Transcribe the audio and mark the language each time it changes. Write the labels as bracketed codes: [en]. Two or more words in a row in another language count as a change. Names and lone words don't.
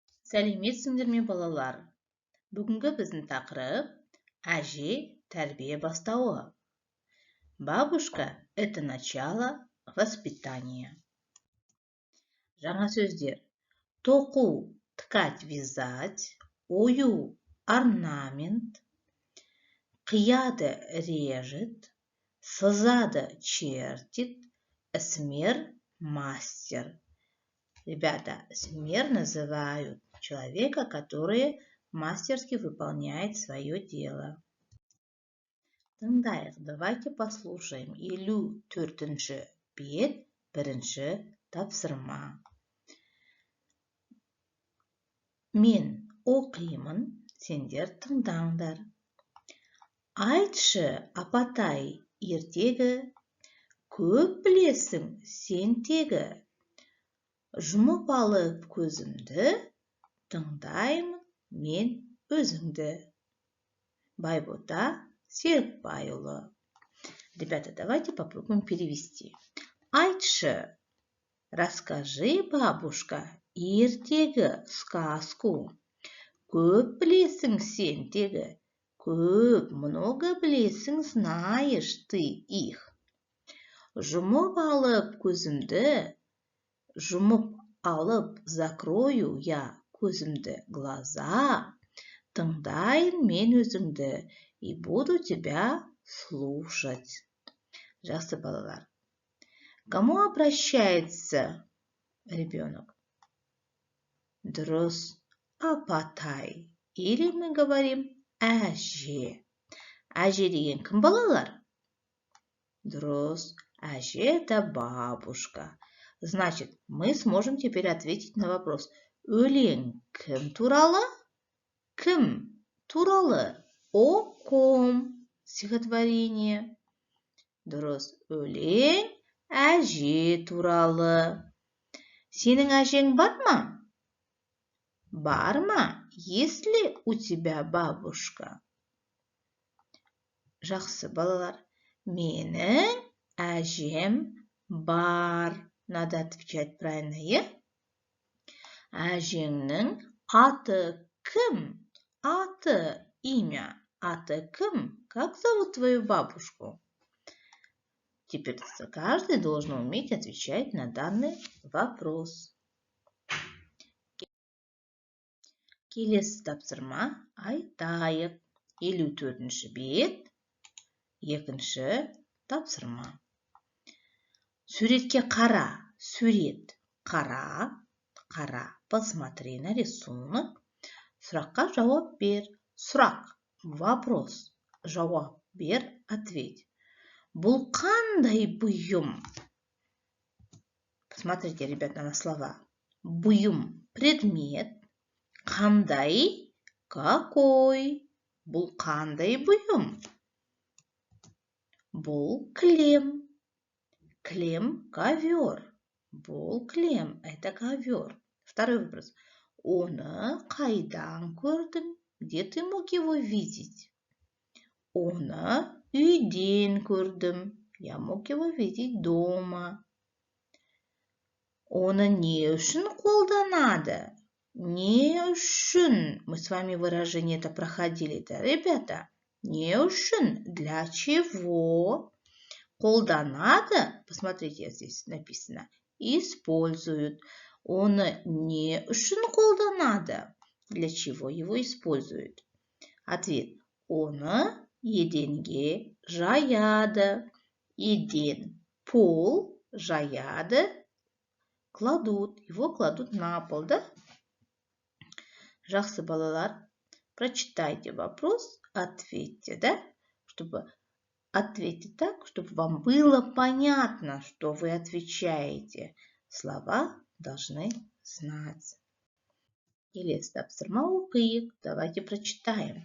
[kk] Сәлеметсіңдер ме, балалар? Бүгінгі біздің тақырып әже тәрбие бастауы. [ru] Бабушка – это начало воспитания. [kk] Жаңа сөздер. Тоқу – [ru] ткать, вязать. [kk] Ою – орнамент. Қияды – режет. Сызады – чертит. Эсмер – мастер. [ru] Ребята, эсмер называют человека, который мастерски выполняет свое дело. Тыңдайық, давайте послушаем. [kk] Елу төртінші бет, бірінші тапсырма. Мен оқимын, сендер тыңдаңдар. Айтшы, апатай, ертегі, көп білесің сен тегі. Жұмып алып көзімді, тыңдаймын мен өзіңді. Байбота Серікбайұлы. [ru] Ребята, давайте попробуем перевести. Айтшы, расскажи, бабушка, ертегі, сказку. [kk] Көп білесің сен тегі. Көп, много білесің, [ru] знаешь ты их. [kk] Жұмып алып көзімді, жұмып алып [ru] закрою я [kk] көзімді глаза, тыңдайын мен өзіңді [ru] и буду тебя слушать. [kk] Жақсы балалар. [ru] Кому обращается ребенок? [kk] Дұрыс, апатай. [ru] Или мы говорим [kk] әже. Әже деген кім балалар? Дұрыс, әже [ru] это бабушка. Значит, мы сможем теперь ответить на вопрос. [kk] Өлең кім туралы? Кім туралы? [ru] О ком стихотворение. [kk] Дұрыс, өлең әже туралы. Сенің әжең бар ма? Бар ма? [ru] Есть ли у тебя бабушка? [kk] Жақсы балалар. Менің әжем бар. [ru] Надо отвечать правильно, [kk] е? Әжеңнің аты кім? Аты, имя. Аты кім? [ru] Как зовут твою бабушку? Теперь каждый должен уметь отвечать на данный вопрос. [kk] Келесі тапсырма айтайық. 54-ші бет, екінші тапсырма. Суретке қара, сурет, қара, қара, [ru] посмотри на рисунок. [kk] Сұраққа жауап бер. Сұрақ, вопрос, жауап бер, ответь. Бұл қандай бұйым? [ru] Посмотрите, ребята, на слова. [kk] Бұйым, предмет. Қандай, какой? Бұл қандай бұйым? Бұл кілем. Клем – ковер. Бұл клем – [ru] это ковер. Второй вопрос. [kk] Оны қайдан көрдің? [ru] Где ты мог его видеть? [kk] Оны үйден көрдім. [ru] Я мог его видеть дома. [kk] Оны не үшін қолданады? Не үшін. [ru] Мы с вами выражение это проходили, да, ребята? [kk] Не үшін. [ru] Для чего? Қолданады, посмотрите, здесь написано, используют. [kk] Оны не үшін қолданады? [ru] Для чего его используют? Ответ. [kk] Оны еденге жаяды. Еден, пол, жаяды, [ru] кладут. Его кладут на пол, [kk] да? Жақсы балалар, [ru] прочитайте вопрос, ответьте, да? Ответьте так, чтобы вам было понятно, что вы отвечаете. Слова должны знать. [kk] Келесі тапсырма оқиық. [ru] Давайте прочитаем.